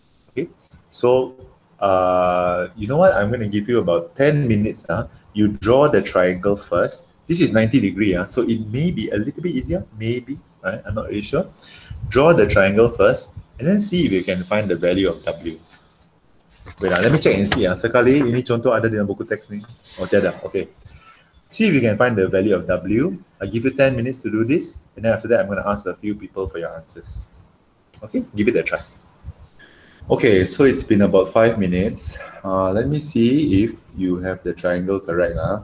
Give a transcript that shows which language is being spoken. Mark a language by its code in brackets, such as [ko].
[en] Okay, so you know what? I'm going to give you about 10 minutes. You draw the triangle first. This is 90 degree, so it may be a little bit easier, maybe. Right? I'm not really sure. Draw the triangle first, and then see if you can find the value of W. Wait, let me check and see. [ms] Sekali ini contoh ada dalam buku teks ni. [en] Oh, tiada. Okay. See if you can find the value of W. I give you 10 minutes to do this, and then after that, I'm going to ask a few people for your answers. Okay, give it a try. Okay, so it's been about 5 minutes. Let me see if you have the triangle correct.